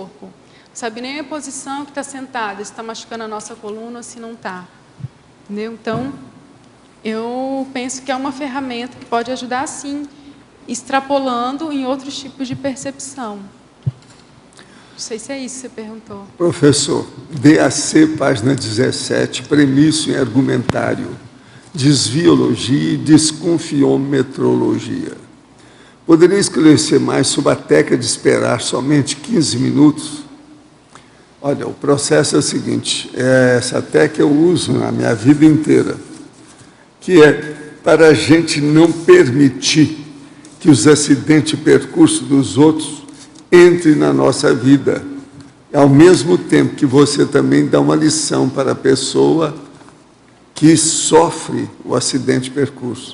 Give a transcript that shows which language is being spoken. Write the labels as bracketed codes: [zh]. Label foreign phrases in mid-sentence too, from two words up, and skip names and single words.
[pt] Não sabe nem a posição que está sentada, se está machucando a nossa coluna ou se não está. Entendeu? Então, eu penso que é uma ferramenta que pode ajudar, sim, extrapolando em outros tipos de percepção. Não sei se é isso que você perguntou. Professor, DAC, página 17, premisso em argumentário, desviologia e desconfiometrologia. Poderia esclarecer mais sobre a técnica de esperar somente 15 minutos? Olha, o processo é o seguinte, essa técnica eu uso na minha vida inteira, que é para a gente não permitir que os acidentes de percurso dos outros entre na nossa vida, ao mesmo tempo que você também dá uma lição para a pessoa que sofre o acidente de percurso.